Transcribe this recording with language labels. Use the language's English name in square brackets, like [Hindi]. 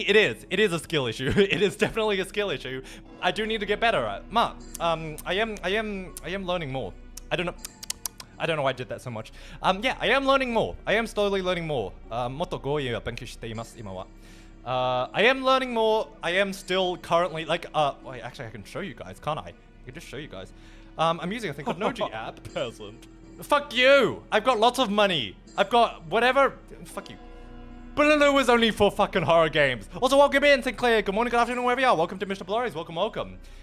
[English] It is a skill issue. It is definitely a skill issue. I do need to get better at. I am learning more. I don't know why I did that so much. Yeah, I am learning more. I am slowly learning more. [Japanese] もっと語彙を勉強しています、今は。 [English] I am learning more. I am still currently like wait, actually I can show you guys, can't I? I can just show you guys. I'm using a thing called Noji app. Peasant. Fuck you! I've got lots of money. I've got whatever. Fuck you. Bullaloo is only for fucking horror games. Also, welcome in, Sinclair. Good morning, good afternoon, wherever you are. Welcome to MrBlurry's. Welcome.